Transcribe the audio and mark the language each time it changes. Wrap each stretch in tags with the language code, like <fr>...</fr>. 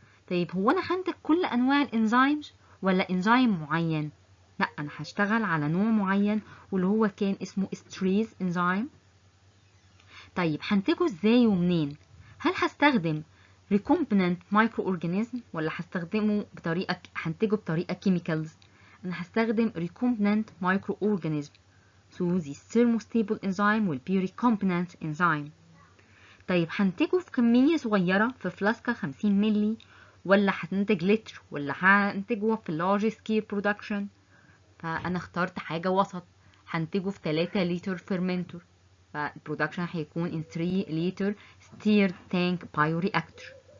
<ar>طيب هو أنا هنتج كل أنواع الإنزيمز ولا إنزيم معين؟ لا، أنا هشتغل على نوع معين واللي هو كان اسمه استريز إنزيم. طيب هنتجه ازاي ومنين؟ هل هستخدم recombinant microorganism ولا هستخدمه هنتجه بطريقة chemicals؟ أنا هستخدم recombinant microorganism.</ar> <en>So this thermostable enzyme will be recombinant enzyme.</en> <ar>طيب هنتجه في كمية صغيرة في فلاسكة 50 ملي ولا هنتج لتر ولا هنتجه في large scale production؟ فأنا اخترت حاجة وسط، هنتجه في 3 لتر fermenter، فالبرودكشن هيكون in 3 لتر stirred tank bioreactor.</ar>